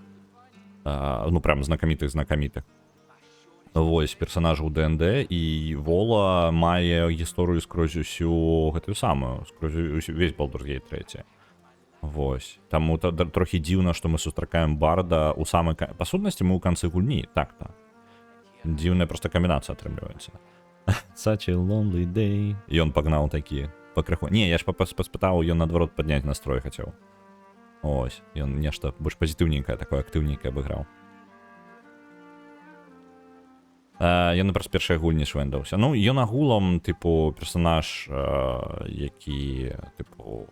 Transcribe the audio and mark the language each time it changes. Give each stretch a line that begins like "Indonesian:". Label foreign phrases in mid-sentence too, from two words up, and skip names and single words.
Belarusian: Ну прям знакамітых. Вось персанажаў ДНД, і Вола мае гісторыю скрозь усю гэтую самую, скрозь весь Baldur's Gate 3. Вось. Таму трохі дзіўна, што мы сустракаем барда ў самай... Па сутнасці мы ў канцы гульні, так-то. Дзіўная проста камбінацыя атрымліваецца.
English: Such a lonely day.
Belarusian: І ён пагнаў такі пакрыху. Не, я ж паспытаў, ён наадварот падняць настрой хацеў. Ось, ён нешта больш пазітыўненькае, такое актыўненькае абыграў. Ён праз першай гульні швэндаўся. Ну, ён агулам, тыпу, персанаж, які, тыпу...